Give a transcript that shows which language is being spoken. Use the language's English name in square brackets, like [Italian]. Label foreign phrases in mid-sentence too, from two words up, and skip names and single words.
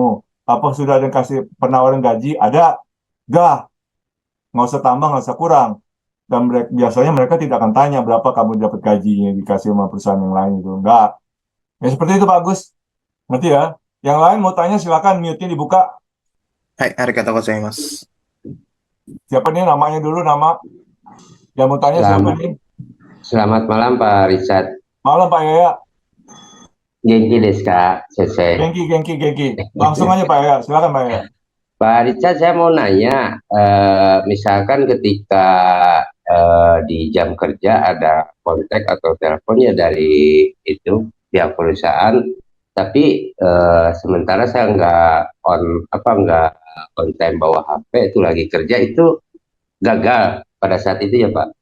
[Indonesian] Apa sudah ada yang kasih penawaran gaji? Ada? Nggak. Nggak usah tambah, nggak usah kurang. Dan biasanya mereka tidak akan tanya berapa kamu dapat gajinya dikasih sama perusahaan yang lain itu. Enggak. Ya seperti itu Pak Agus. Ngerti ya? Yang lain mau tanya silakan mute-nya dibuka. [Japanese] Hai, ありがとうございます. [Indonesian] Siapa nih namanya dulu nama? Yang mau tanya siapa Selamat, nih? selamat malam Pak Richard. Malam Pak Yaya. [Japanese] 元気です Kak, Sensei. 元気、元気、元気. [Indonesian] Langsung aja Pak Yaya. Silakan Pak Yaya. Pak Richard, saya mau nanya, misalkan ketika di jam kerja ada kontak atau teleponnya dari itu pihak perusahaan, tapi sementara saya nggak on time bawa HP itu lagi kerja itu gagal pada saat itu ya Pak.